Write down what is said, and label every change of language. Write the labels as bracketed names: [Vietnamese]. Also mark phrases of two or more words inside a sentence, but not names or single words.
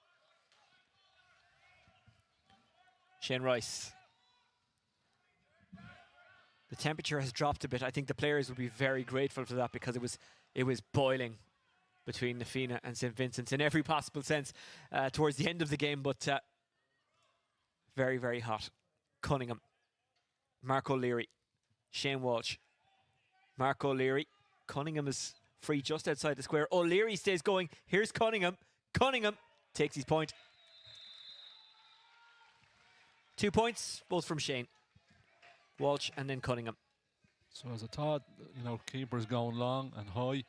[English] Shane Rice. The temperature has dropped a bit. I think the players will be very grateful for that because it was boiling between Nafina and St. Vincent's in every possible sense towards the end of the game, but very, very hot. Cunningham. Mark O'Leary. Shane Walsh. Mark O'Leary. Cunningham is free just outside the square. O'Leary stays going. Here's Cunningham. Cunningham takes his point. 2 points, both from Shane. Walsh and then Cunningham. So as I thought, you know, keepers going long and high.